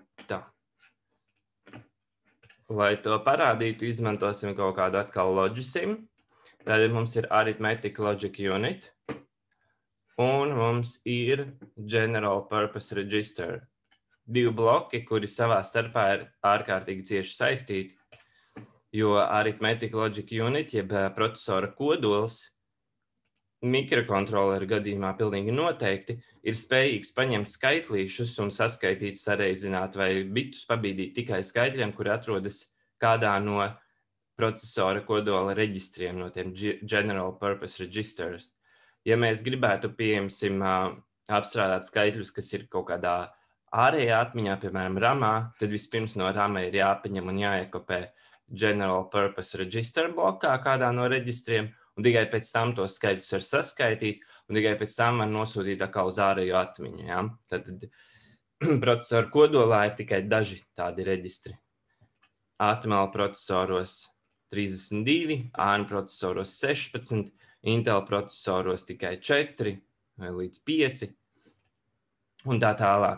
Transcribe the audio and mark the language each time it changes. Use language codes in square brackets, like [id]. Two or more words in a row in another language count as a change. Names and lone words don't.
[lv] Tā. Lai to parādītu, izmantosim kaut kādu atkal logisim. Tad mums ir [en] arithmetic logic unit. [lv] Un mums ir [en] general purpose register. [lv] 2 bloki, kuri savā starpā ir ārkārtīgi cieši saistīti. [en] Jo arithmetic logic unit, [lv] jeb procesora kodols, mikrokontroleru gadījumā pilnīgi noteikti ir spējīgs paņemt skaitlīšus un saskaitīt, sareizināt vai bitus pabīdīt tikai skaitļiem, kuri atrodas kādā no procesora kodola reģistriem, no tiem [en] general purpose registers. [lv] Ja mēs gribētu, pieņemsim, apstrādāt skaitļus, kas ir kaut kādā ārējā atmiņā, piemēram, ramā, tad vispirms no rama ir jāpaņem un jāiekopē [en] general purpose register [lv] blokā kādā no reģistriem, un tikai pēc tam tos skaitļus var saskaitīt, un tikai pēc tam var nosūtīt atkal uz ārējo atmiņu. Ja? Tad procesoru kodolā ir tikai daži tādi reģistri. ATML procesoros 32, ARM procesoros 16, Intel procesoros tikai 4 vai līdz 5, un tā tālāk.